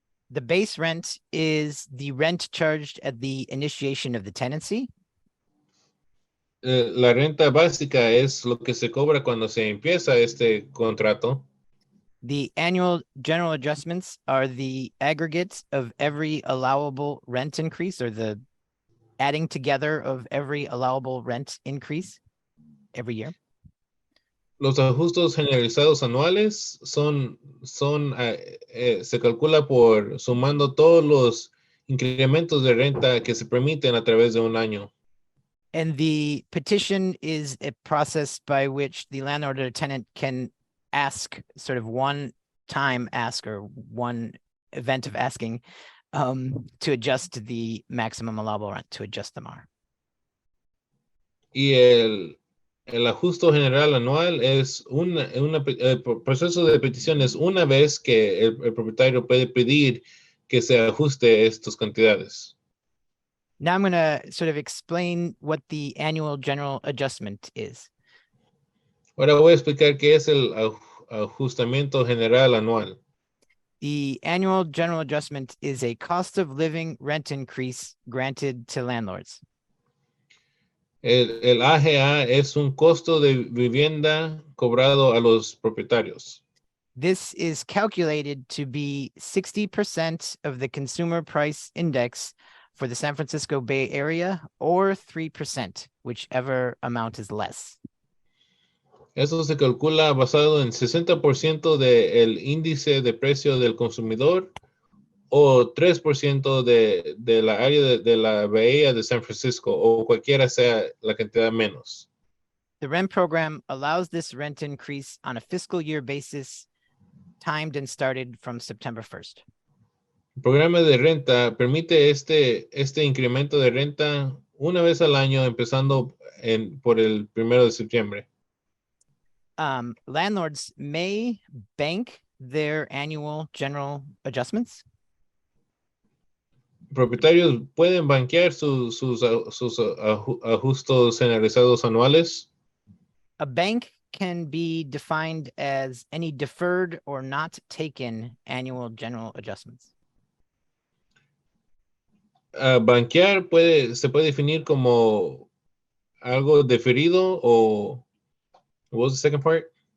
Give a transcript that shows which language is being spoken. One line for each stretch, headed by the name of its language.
English: The base rent is the rent charged at the initiation of the tenancy.
Spanish: La renta básica es lo que se cobra cuando se empieza este contrato.
English: The annual general adjustments are the aggregate of every allowable rent increase, or the adding together of every allowable rent increase every year.
Spanish: Los ajustes generalizados anuales se calcula por sumando todos los incrementos de renta que se permiten a través de un año.
English: And the petition is a process by which the landlord or tenant can ask, sort of one time ask or one event of asking to adjust the maximum allowable rent, to adjust the MAR.
Spanish: Y el ajuste general anual es el proceso de petición es una vez que el propietario puede pedir que se ajuste estas cantidades.
English: Now I'm going to sort of explain what the annual general adjustment is.
Spanish: Ahora voy a explicar qué es el ajustamiento general anual.
English: The annual general adjustment is a cost of living rent increase granted to landlords.
Spanish: El AGA es un costo de vivienda cobrado a los propietarios.
English: This is calculated to be 60% of the consumer price index for the San Francisco Bay Area, or 3%, whichever amount is less.
Spanish: Eso se calcula basado en 60% del índice de precio del consumidor o 3% de la área de la bahía de San Francisco, o cualquiera sea la cantidad menos.
English: The rent program allows this rent increase on a fiscal year basis, timed and started from September 1st.
Spanish: El programa de renta permite este incremento de renta una vez al año, empezando por el 1 de septiembre.
English: Landlords may bank their annual general adjustments.
Spanish: Propietarios pueden banquear sus ajustes generalizados anuales.
English: A bank can be defined as any deferred or not taken annual general adjustments.
Spanish: Banquear se puede definir como algo deferido o
English: what was the second part?